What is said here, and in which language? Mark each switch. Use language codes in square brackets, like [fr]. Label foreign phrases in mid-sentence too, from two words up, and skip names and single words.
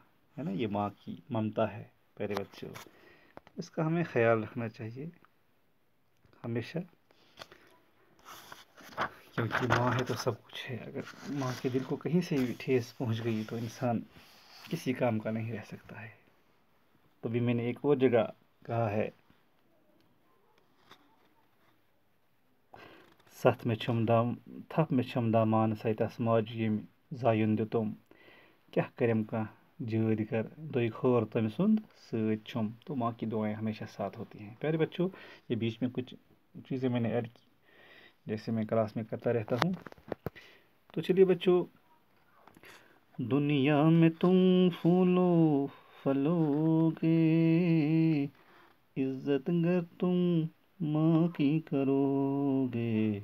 [ur] ہے نا، یہ ماں کی ممتا ہے پیارے بچوں. اس کا ہمیں خیال رکھنا چاہیے ہمیشہ، کیونکہ ماں ہے تو سب کچھ ہے. اگر ماں کے دل کو کہیں سے بھی ٹھیس پہنچ گئی تو انسان کسی کام کا نہیں رہ سکتا ہے. تو بھی میں نے ایک اور جگہ کہا ہے، [ks] ستھ میں چھم تھپ میں چھم دامان سیتس ماج یم زایُن دِتُم کیا کرم کا جٲدۍ کر دوئی خور تم سند سۭتۍ چھم. [ur] تو ماں کی دعائیں ہمیشہ ساتھ ہوتی ہیں. پیارے بچوں، یہ بیچ میں کچھ چیزیں میں نے ایڈ کی جیسے میں کلاس میں کرتا رہتا ہوں. تو چلیے بچوں، دنیا میں تم پھولو پھلو گے، عزت گر تم ماں کی کرو گے.